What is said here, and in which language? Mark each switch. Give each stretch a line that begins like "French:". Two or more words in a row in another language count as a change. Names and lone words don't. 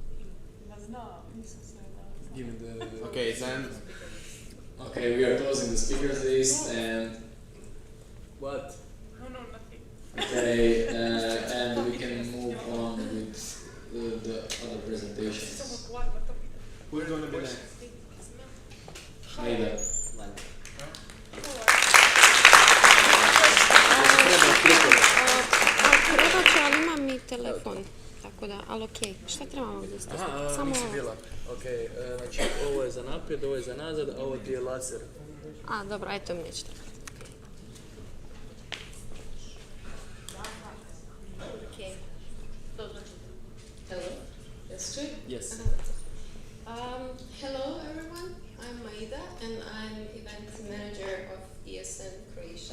English: Give me the. Okay, then. okay. We are closing the speakers list, and What? No, nothing. okay, and we can move on with the other presentations. Who's going to be next? Aida.
Bosnian: Treba ću, ali imam i telefon, tako da, ali okej, šta trebamo ovdje ispustiti? Samo nisi ovo. bila. Ok, znači ovo je za naprijed, ovo je za nazad, a ovo ti je laser. A, dobro, aj to mi neće trebati.
English: Okay. Hello, that's true? Yes. Hello everyone, I'm Maida and I'm event manager of ESN Croatia.